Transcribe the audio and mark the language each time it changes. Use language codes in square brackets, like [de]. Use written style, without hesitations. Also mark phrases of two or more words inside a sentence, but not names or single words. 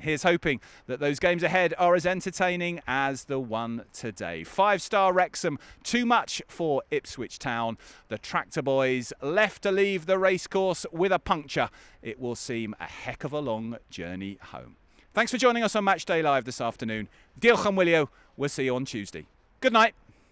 [en] Here's hoping that those games ahead are as entertaining as the one today. 5-star Wrexham, too much for Ipswich Town. The Tractor Boys left to leave the racecourse with a puncture. It will seem a heck of a long journey home. Thanks for joining us on Matchday Live this afternoon. [cy] Diolch am wylio. [en] We'll see you on Tuesday. Good night.